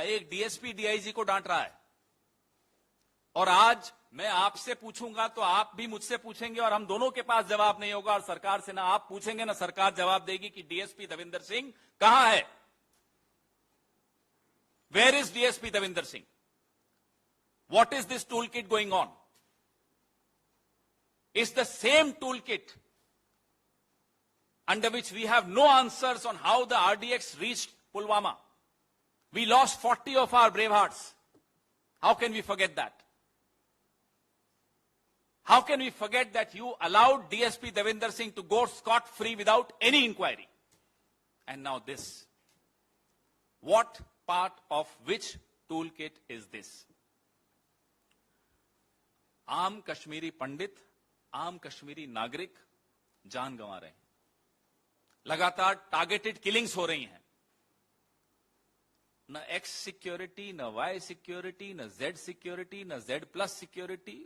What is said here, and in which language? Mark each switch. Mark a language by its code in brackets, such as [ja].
[hi] एक DSP DIG को डांट रहा है, और आज मैं आपसे पूछूंगा तो आप भी मुझसे पूछेंगे, और हम दोनों के पास जवाब नहीं होगा। और सरकार से ना आप पूछेंगे ना सरकार जवाब देगी कि DSP देविंदर सिंह कहां है? [en] Where is DSP Devinder Singh? What is this tool kit going on? Is the same tool kit under which we have no answers on how the RDX reached Pulwama. We lost 40 of our brave hearts. How can we forget that? How can we forget that you allowed DSP Devinder Singh to go scot-free without any inquiry? And now this. What part of which toolkit is this? [hi] आम कश्मीरी पंडित, आम कश्मीरी नागरिक जान गंवा रहे हैं। लगातार targeted killings हो रही हैं। न एक्स सिक्योरिटी, न वाई सिक्योरिटी, न जेड सिक्योरिटी, न जेड प्लस सिक्योरिटी।